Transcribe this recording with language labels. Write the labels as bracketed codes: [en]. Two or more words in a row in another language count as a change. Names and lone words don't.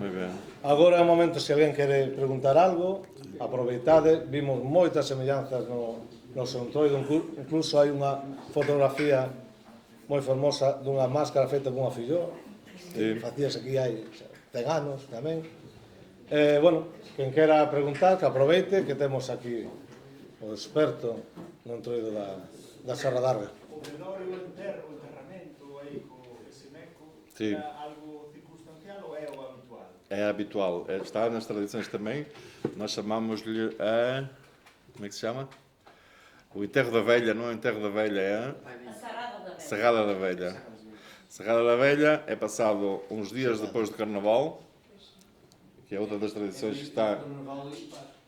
[gl] Agora é o momento, se alguén quere preguntar algo, aproveitade, vimos moitas semellanzas no seu entroido, incluso hai unha fotografía moi fermosa dunha máscara feita cunha filloa, que facías aquí hai 10 anos tamén. Bueno, quen quera preguntar, que aproveite, que temos aquí o experto no entroido da Serra Larga. O velório, o enterramento aí co ese meco, [pt] Sim. [gl] é algo circunstancial ou é o habitual? [pt] É habitual, está nas tradições também. Nós chamamos-lhe a... como é que se chama? O enterro da velha, não é o enterro da velha, é a Serrada da Velha. Serrada da Velha é passado uns dias depois do Carnaval, que é outra das tradições que está...